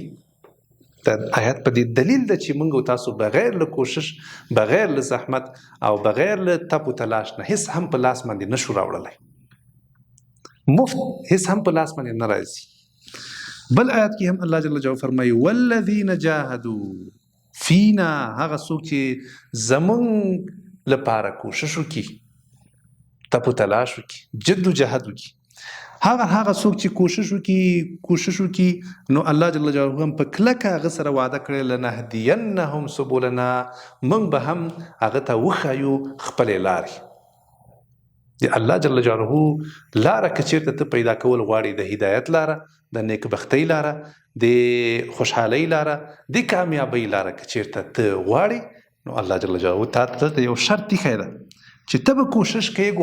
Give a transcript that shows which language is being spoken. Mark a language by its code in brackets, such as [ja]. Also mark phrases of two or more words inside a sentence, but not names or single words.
[ps] دا آیات په دې دلیل ده چې موږ تاسو بغیر له کوشش، بغیر له زحمت او بغیر له تپ و تلاش نه هیڅ هم په لاس باندې نشو راوړلی. مفت هیڅ هم په لاس باندې نه راځي. بل آیات کې هم [ar] الله جل جلاله [ps] فرمایي: [ar] والذین جاهدوا فینا، [ps] هغه څوک چې زمونږ لپاره کوشش وکړي، تپ و تلاش وکړي، جد و جهد وکړي، هغه څوک چې کوشش وکړي، نو [ar] الله جل جلاله [ps] هم په کلکه هغه سره وعده کړی: [ar] لنهدینهم سبلنا، [ps] موږ به هم هغه ته وښایو خپلې لارې. د [ar] الله جل جلاله [ps] لاره که چېرته ته پیدا کول غواړې، د هدایت لاره، د نیکبختۍ لاره، د خوشحالۍ لاره، د کامیابۍ لاره که چېرته ته غواړې، نو [ar] الله جل جلاله [ps] تا ته یو شرط ایښی ده چې ته به کوشش کوې.